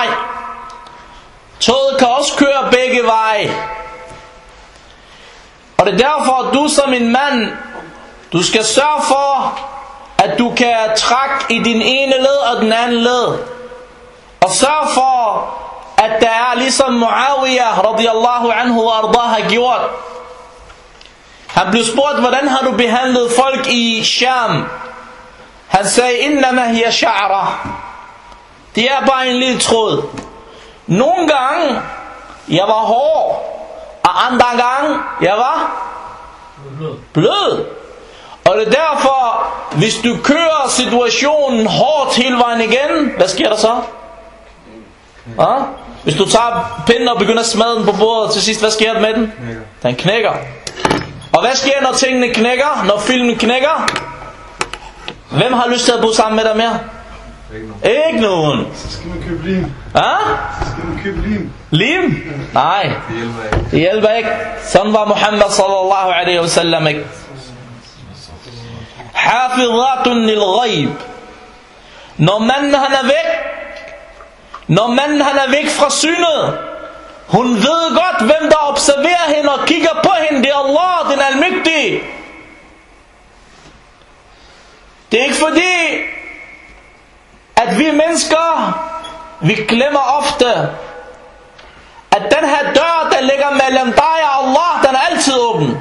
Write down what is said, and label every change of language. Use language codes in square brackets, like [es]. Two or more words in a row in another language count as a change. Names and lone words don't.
[da] Toget kan også køre begge veje. Og det er derfor, at du som en mand, du skal sørge for, at du kan trække i din ene led og den anden led. Og sørg for, at der er ligesom Muawiyah [ar] رضي الله عنه [da] og ardah har gjort. Han blev spurgt, hvordan har du behandlet folk i Sham? Han sagde, [ar] إنما هي شعرة. [da] Det er bare en lille tråd. Nogle gange, jeg var hård. Og andre gange, jeg var blød. Og det er derfor, hvis du kører situationen hårdt hele vejen igen, hvad sker der så? Hvis du tager pinden og begynder at smadre den på bordet, til sidst, hvad sker der med den? Den knækker. Og hvad sker, når tingene knækker? Når filmen knækker? Hvem har lyst til at bo sammen med dig mere? Ikke nogen. Så skal man købe lim. Så skal man købe lim. Lim? Nej. Det hjælper ikke. Sådan var Muhammad [ar] صلى الله عليه وسلم [da] ikke. [ar] حافظات للغيب. [da] Når manden han er væk, fra synet, hun ved godt, hvem der observerer hende og kigger på hende. Det er Allah, den almægtige. Det er ikke fordi, at vi mennesker, vi glemmer ofte, at den her dør, der ligger mellem dig og Allah, den er altid åben.